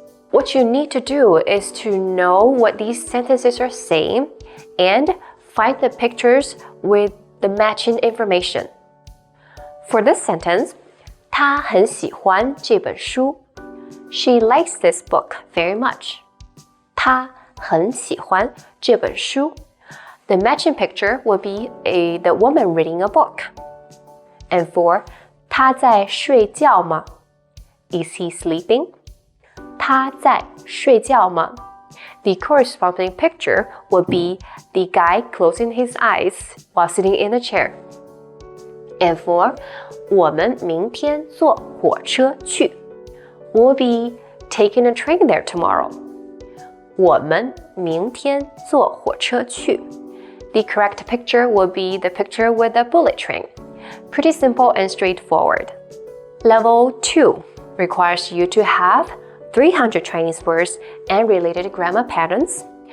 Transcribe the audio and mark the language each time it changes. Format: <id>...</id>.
<en>What you need to do is to know what these sentences are saying and find the pictures with the matching information. For this sentence,</en> <zh>她很喜欢这本书.</zh> <en>She likes this book very much.</en> <zh>她很喜欢这本书.</zh> <en>The matching picture would be the woman reading a book. And for</en> <zh>他在睡觉吗?</zh> <en>Is he sleeping?</en> <zh>他在睡觉吗?</zh> <en>The corresponding picture would be the guy closing his eyes while sitting in a chair. And for</en> <zh>我们明天坐火车去.</zh> <en>We'll be taking a train there tomorrow.</en> <zh>我们明天坐火车去.</zh> <en>The correct picture would be the picture with the bullet train. Pretty simple and straightforward. Level 2 requires you to have 300 Chinese words and related grammar patterns.</en>